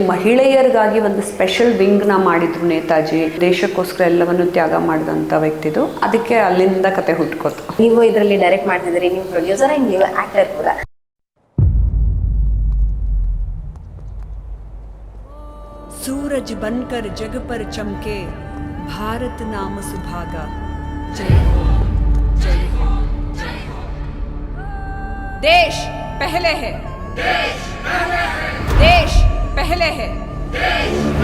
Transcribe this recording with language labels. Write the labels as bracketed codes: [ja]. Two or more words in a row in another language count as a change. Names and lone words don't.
[kn] ಮಹಿಳೆಯರಿಗಾಗಿ ಒಂದು [en] special wing [kn] ಮಾಡಿದ್ರು ನೇತಾಜಿ. ದೇಶಕ್ಕೋಸ್ಕರ ಎಲ್ಲವನ್ನು ತ್ಯಾಗ ಮಾಡಿದಂಥ ವ್ಯಕ್ತಿದು. ಅದಕ್ಕೆ ಅಲ್ಲಿಂದ ಕತೆ ಹುಟ್ಕೋತು. ನೀವು ಇದರಲ್ಲಿ ಡೈರೆಕ್ಟ್ ಮಾಡ್ತಿದ್ದೀರಿ, ನೀವು [en] producer and [kn] ನೀವು ಆ್ಯಕ್ಟರ್ ಕೂಡ. [hi] सूरज बनकर जग पर चमके भारत नाम सुभागा. जय हो, जय हो, जय हो. देश पहले है, देश पहले है, देश पहले है, देश